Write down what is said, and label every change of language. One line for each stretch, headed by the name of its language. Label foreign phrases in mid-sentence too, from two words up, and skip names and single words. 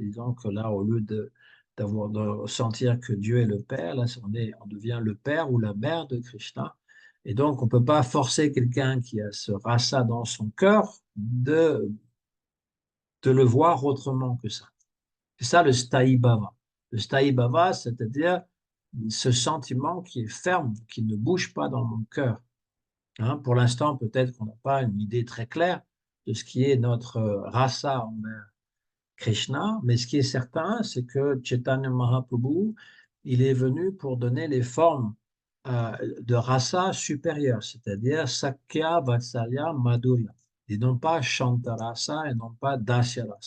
French: Disons que là, au lieu de sentir que Dieu est le Père, là, on devient le père ou la mère de Krishna. Et donc, on ne peut pas forcer quelqu'un qui a ce rasa dans son cœur de le voir autrement que ça. C'est ça le
Sanskrit: स्थायि भाव.
French: Le
Sanskrit: स्थायि भाव,
French: c'est-à-dire ce sentiment qui est ferme, qui ne bouge pas dans mon cœur. Hein, pour l'instant, peut-être qu'on n'a pas une idée très claire de ce qui est notre rasa envers Krishna, mais ce qui est certain, c'est que Chaitanya Mahaprabhu, il est venu pour donner les formes de rasa supérieures, c'est-à-dire
Sanskrit: सख्य, वात्सल्य, माधुर्य,
French: et non pas Shantarasa et non pas Dasyarasa.